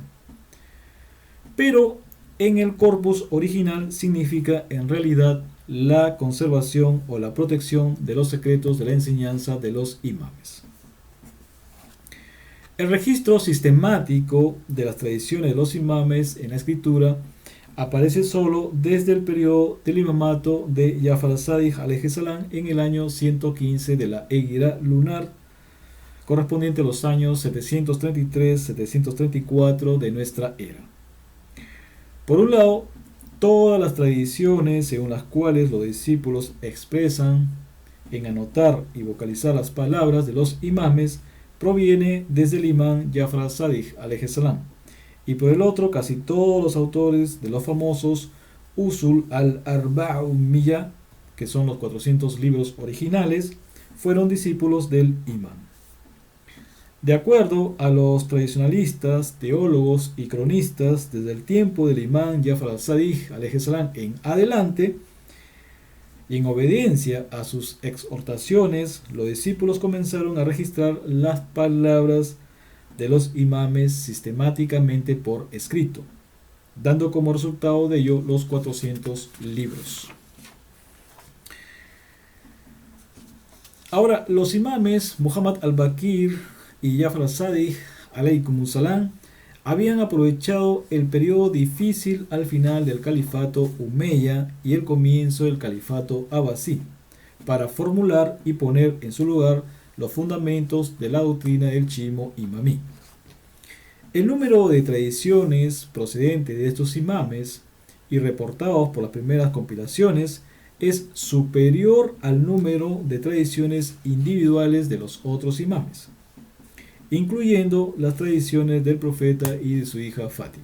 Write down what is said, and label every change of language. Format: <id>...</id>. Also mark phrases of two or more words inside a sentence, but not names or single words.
<es>Pero en el corpus original significa en realidad la conservación o la protección de los secretos de la enseñanza de los imames. El registro sistemático de las tradiciones de los imames en la escritura aparece solo desde el periodo del imamato de Jafar al-Sadiq</es> <ar>عليه السلام</ar> <es>en el año 115 de la Égira lunar, correspondiente a los años 733-734 de nuestra era. Por un lado, todas las tradiciones según las cuales los discípulos expresan en anotar y vocalizar las palabras de los imames proviene desde el imán Jafar al-Sadiq</es> <ar>عليه السلام,</ar> <es>y por el otro casi todos los autores de los famosos Usul al-Arba'umiyya, que son los 400 libros originales, fueron discípulos del imán. De acuerdo a los tradicionalistas, teólogos y cronistas, desde el tiempo del imán Jafar al-Sadiq</es> <ar>عليه السلام</ar> <es>en adelante, y en obediencia a sus exhortaciones, los discípulos comenzaron a registrar las palabras de los imames sistemáticamente por escrito, dando como resultado de ello los 400 libros. Ahora, los imames Muhammad al-Baqir y Jafar al-Sadiq</es> <ar>عليكم السلام</ar> <es>habían aprovechado el periodo difícil al final del califato Umayya y el comienzo del califato Abbasí para formular y poner en su lugar los fundamentos de la doctrina del chiismo imamí. El número de tradiciones procedentes de estos imames y reportados por las primeras compilaciones es superior al número de tradiciones individuales de los otros imames, incluyendo las tradiciones del profeta y de su hija Fátima.</es>